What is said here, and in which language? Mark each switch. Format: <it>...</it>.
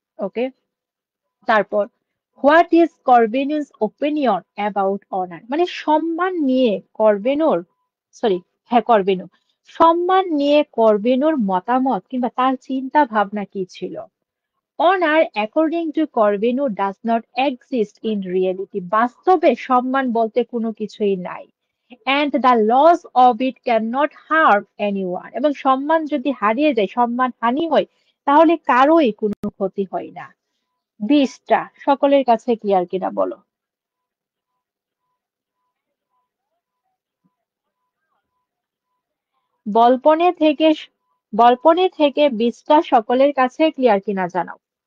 <en>Okay, তারপর what is করবেনুস opinion about honour?</en> <bn>মানে সম্মান নিয়ে করবেনুর, সরি, হ্যাঁ করবেনু, সম্মান নিয়ে করবেনুর মতামত কিংবা তার চিন্তা ভাবনা কি ছিল?</bn> <en>Honour according to করবেনু does not exist in reality.</en> <bn>বাস্তবে সম্মান বলতে কোনো কিছুই নাই।</bn> <en>and the loss of it cannot harm anyone.</en> <bn>এবং সম্মান যদি হারিয়ে যায়, সম্মান হানি হয়, তাহলে কারোই কোনো ক্ষতি হয় না। 20টা সকলের কাছে ক্লিয়ার কিনা বলো? বলপনে থেকে বলপনে থেকে 20টা সকলের কাছে ক্লিয়ার কিনা জানাও।</bn>